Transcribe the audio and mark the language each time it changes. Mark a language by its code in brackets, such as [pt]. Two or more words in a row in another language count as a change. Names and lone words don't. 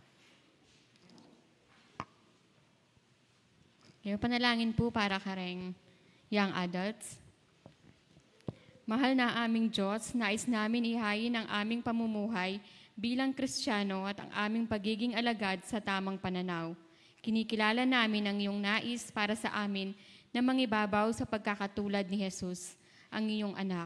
[tl] Okay, panalangin po para kareng [en] young adults. [tl] Mahal na aming Diyos, nais namin ihayin ang aming pamumuhay bilang Kristiyano at ang aming pagiging alagad sa tamang pananaw. Kinikilala namin ang iyong nais para sa amin na mangibabaw sa pagkakatulad ni Jesus, ang iyong anak.